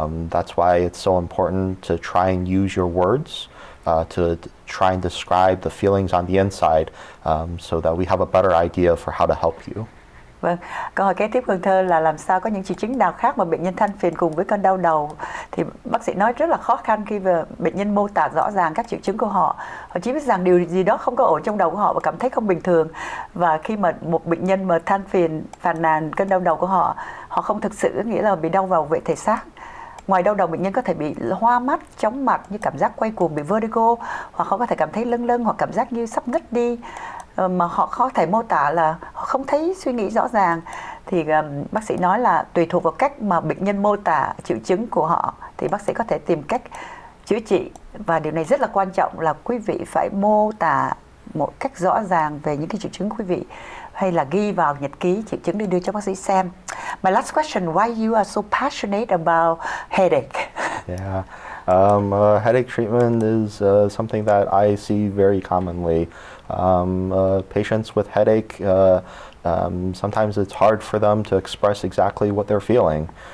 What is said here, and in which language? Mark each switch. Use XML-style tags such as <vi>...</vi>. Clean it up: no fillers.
<en>That's why it's so important to try and use your words to try and describe the feelings on the inside, so that we have a better idea for how to help you.</en> <vi>Vâng, câu hỏi kế tiếp Hương Thơ là làm sao có những triệu chứng nào khác mà bệnh nhân than phiền cùng với cơn đau đầu. Thì bác sĩ nói rất là khó khăn khi mà bệnh nhân mô tả rõ ràng các triệu chứng của họ. Họ chỉ biết rằng điều gì đó không có ổn trong đầu của họ và cảm thấy không bình thường. Và khi mà một bệnh nhân mà than phiền, phàn nàn cơn đau đầu của họ, họ không thực sự nghĩa là bị đau vào vệ thể xác. Ngoài đau đầu, bệnh nhân có thể bị hoa mắt, chóng mặt, như cảm giác quay cuồng, bị vertigo, hoặc họ có thể cảm thấy lâng lâng hoặc cảm giác như sắp ngất đi, mà họ có thể mô tả là họ không thấy suy nghĩ rõ ràng. Thì bác sĩ nói là tùy thuộc vào cách mà bệnh nhân mô tả triệu chứng của họ thì bác sĩ có thể tìm cách chữa trị. Và điều này rất là quan trọng là quý vị phải mô tả một cách rõ ràng về những cái triệu chứng quý vị, hay là ghi vào nhật ký triệu chứng để đưa cho bác sĩ xem.</vi> <en>My last question, why you are so passionate about headache? Yeah. Headache treatment is something that I see very commonly. Patients with headache, sometimes it's hard for them to express exactly what they're feeling.</en>